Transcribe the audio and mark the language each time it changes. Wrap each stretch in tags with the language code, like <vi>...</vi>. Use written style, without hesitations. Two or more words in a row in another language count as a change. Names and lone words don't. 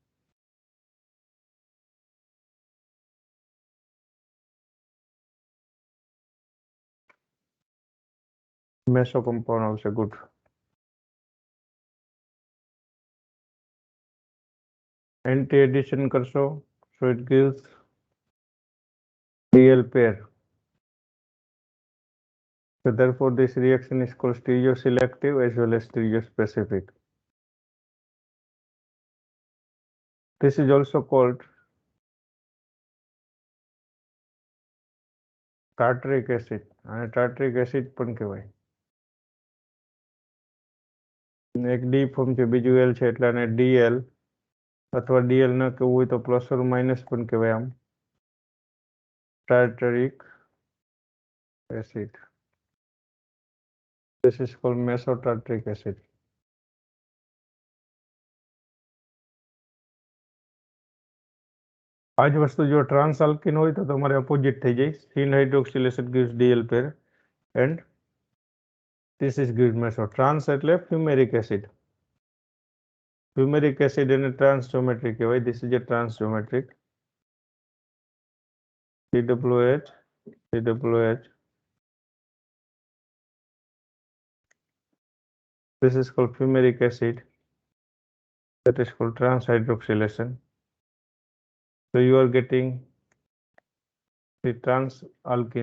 <gu>મેસો કમ્પાઉન્ડ આવશે. ગુડ.</gu> <en>anti addition કરશો so it gives DL pair. So therefore this reaction is called stereoselective as well as stereospecific. This is also called tartaric acid.</en> <gu>અને</gu> <en>tartaric acid</en> <gu>પણ કહેવાય. એક D ફોર્મ છે બીજું L છે એટલે આને DL અથવા DL ન કહેવું હોય તો</gu> <en>plus or minus</en> <gu>પણ કહેવાય.</gu> <en>આમ tartaric acid. This is called mesotartaric acid.</en> <gu>આ જ વસ્તુ જો</gu> <en>trans alkene</en> <gu>હોય તો તમારે અપોઝિટ થઈ જાય.</gu> <en>syn hydroxylation gives DL pair and this is gives meso.</en> <gu>ટ્રાન્સ એટલે</gu> <en>fumaric acid. fumaric acid</en> <gu>એને</gu> <en>trans geometry</en> <gu>કહેવાય.</gu> <en>This is a trans geometric. COOH. This is called fumaric acid. That is called trans hydroxylation. So you are getting the trans alkene.</en>